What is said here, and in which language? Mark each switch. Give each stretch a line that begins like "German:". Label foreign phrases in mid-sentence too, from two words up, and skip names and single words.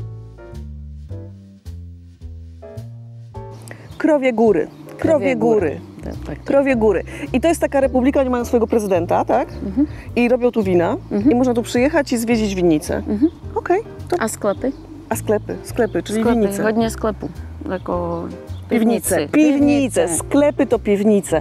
Polish: Krowie Góry. Krowie Góry. Tak. Krowie Góry. I to jest taka republika, oni mają swojego prezydenta, tak? I robią tu wina. I można tu przyjechać i zwiedzić winnicę. Okej. A sklepy? A sklepy, czyli winnice.
Czech: Hodně sklepů. Jako
Polish: Piwnice. Sklepy to piwnice.